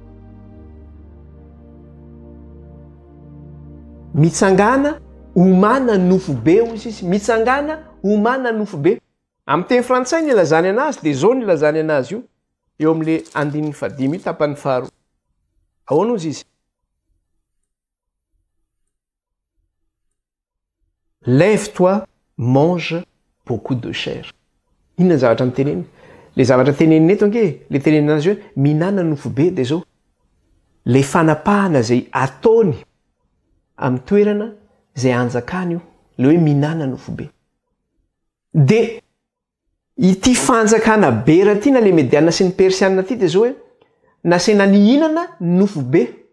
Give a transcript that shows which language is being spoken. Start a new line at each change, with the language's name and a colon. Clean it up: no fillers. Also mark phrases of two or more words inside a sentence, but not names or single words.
Malagasy: mitsangana omana nofobe ozy izy mitsangana omana nofobe amin'ny teny frantsay ny ilazany anazy de zao ny ilazany anazy io eo am'le andininy fadimy io tapany faharoa ahoana ozy izy
French: lève-toi mange beaucoup de chair
Malagasy: inona zavatra miteneny le zavatra teneniny eto ange le teneniny anazy hoe minana nofobe de zao le fanapahana zay ataony amin'ny toerana zay anjakany io le hoe minana nofobe de ity fanjakana bera ty na le mediana sy ny persianina ty de zao hoe nasena nihinana nofobe